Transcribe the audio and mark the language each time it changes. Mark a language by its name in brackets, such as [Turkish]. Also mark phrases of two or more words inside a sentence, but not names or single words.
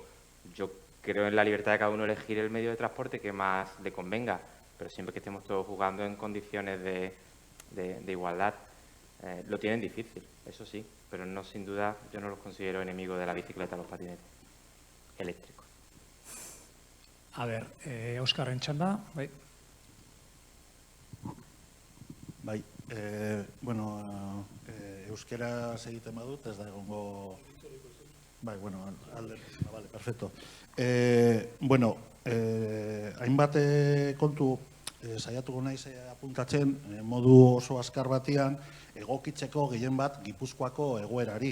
[Spanish] Yo creo en la libertad de cada uno elegir el medio de transporte que más le convenga, pero siempre que estemos todos jugando en condiciones de igualdad. Lo tienen difícil, eso sí, pero no, sin duda, yo no los considero enemigos de la bicicleta o los patinetes eléctricos. A ver, Óscar Enchanda. [Basque] Bai, bueno, euskera egiten badut, ez da egongo... [Spanish] Bai, bueno, vale, perfecto. [Basque] Bueno, hainbat kontu saiatuko naiz apuntatzen modu oso azkar batean egokitzeko gehien bat Gipuzkoako egoerari.